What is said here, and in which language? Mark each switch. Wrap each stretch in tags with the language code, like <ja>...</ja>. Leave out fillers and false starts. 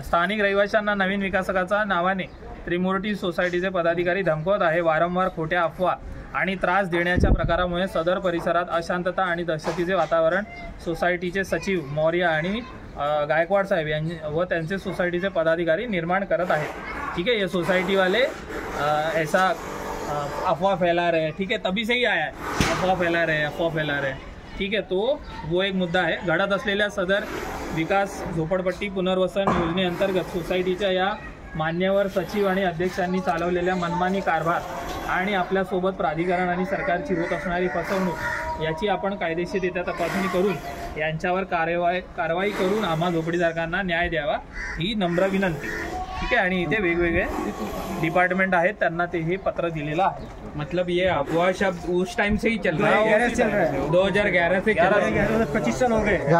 <mr>स्थानिक रहिवाशांना नवीन विकासकाचा नावाने त्रिमूर्ती सोसायटीचे पदाधिकारी धमकवत आहे। वारंवार खोट्या अफवा आणि त्रास देण्याच्या प्रकारामुळे सदर परिसरात अशांतता आणि दहशतीचे वातावरण सोसायटीचे सचिव मौर्या आणि गायकवाड साहेब व त्यांचे सोसायटीचे पदाधिकारी निर्माण करत आहेत।</mr> <hi>ठीक है, ये सोसाइटी वाले ऐसा अफवाह फैला रहे हैं। ठीक है, तभी से ही आया है, अफवाह फैला रहे हैं। ठीक है, तो वो एक मुद्दा आहे।</hi> <mr>घडत असलेल्या सदर विकास झोपडपट्टी पुनर्वसन योजनेअंतर्गत सोसायटीच्या या मान्यवर सचिव आणि अध्यक्षांनी चालवलेल्या मनमानी कारभार आणि आपल्यासोबत प्राधिकरण आणि सरकारची होत असणारी फसवणूक याची आपण कायदेशीररित्या तपासणी करून यांच्यावर कारवाई करून आम्हा झोपडीधारकांना न्याय द्यावा ही नम्र विनंती। ठीक है, आणि इथे वेगवेगळे डिपार्टमेंट आहेत, त्यांना ते हे पत्र दिलेलं आहे।</mr> <hi>मतलब ये अफवाह शब्द उस टाइम से ही चल रहा है, 2011 से 25 साल हो गए।</hi>